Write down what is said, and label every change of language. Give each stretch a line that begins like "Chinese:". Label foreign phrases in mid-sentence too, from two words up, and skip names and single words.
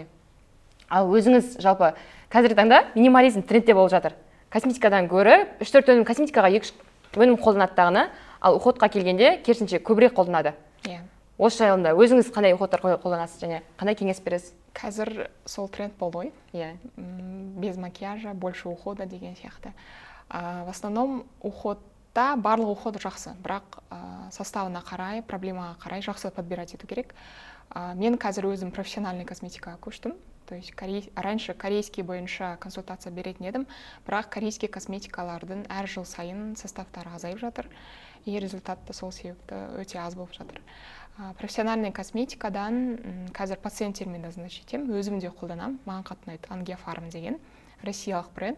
Kazakh: Ал өзіңіз жалпы қазіргі таңда минимализм трендте болып жатыр. Косметикадан гөрі 3-4 өнім косметикаға 2 өнім қолданады дағыны, ал уходқа келгенде керісінше көбірек қолданады. Осы жайында өзіңіз қандай уходтар қолданасыз және қандай кеңес бересіз? Қазір сол тренд болды ғой.
Russian: Без макияжа, больше ухода
Kazakh: деген сияқты.
Russian: В основном
Kazakh: уходта барлық уход жақсы, бірақ составына қарай, проблемаға қарай жақсы подбирать ету керек. Мен қазір өзім профессиональный косметикаға көштім.
Russian: То есть раньше корейский
Kazakh: бойынша консультация беретін едім, бірақ корейский косметикалардың әр жыл сайын составтары азайып жатыр, и результатты сол себепті өте аз болып жатыр. Профессиональный косметикадан қазір пациенттермен де значит етем, өзім де қолданам, маған қатты ұнайды Ангиафарм деген россиялық бренд.